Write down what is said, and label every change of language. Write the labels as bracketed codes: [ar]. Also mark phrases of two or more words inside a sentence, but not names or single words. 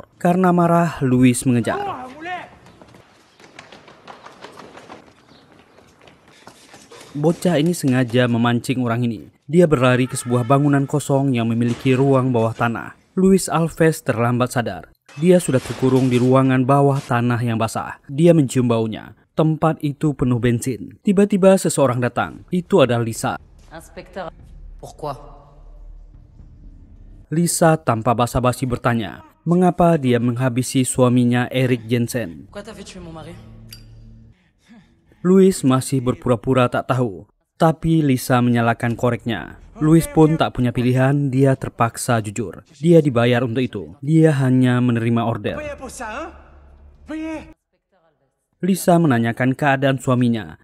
[id] Karena marah, Luis mengejar. Bocah ini sengaja memancing orang ini. Dia berlari ke sebuah bangunan kosong yang memiliki ruang bawah tanah. Luis Alves terlambat sadar. Dia sudah terkurung di ruangan bawah tanah yang basah. Dia mencium baunya. Tempat itu penuh bensin. Tiba-tiba seseorang datang. Itu adalah Lisa. [fr] Inspecteur. Pourquoi? [id] Lisa tanpa basa-basi bertanya, mengapa dia menghabisi suaminya Erik Jensen. [fr] Pourquoi t'as fait tuer mon mari? [id] Louis masih berpura-pura tak tahu. Tapi Lisa menyalakan koreknya. Louis pun tak punya pilihan, dia terpaksa jujur. Dia dibayar untuk itu. Dia hanya menerima order. Lisa menanyakan keadaan suaminya.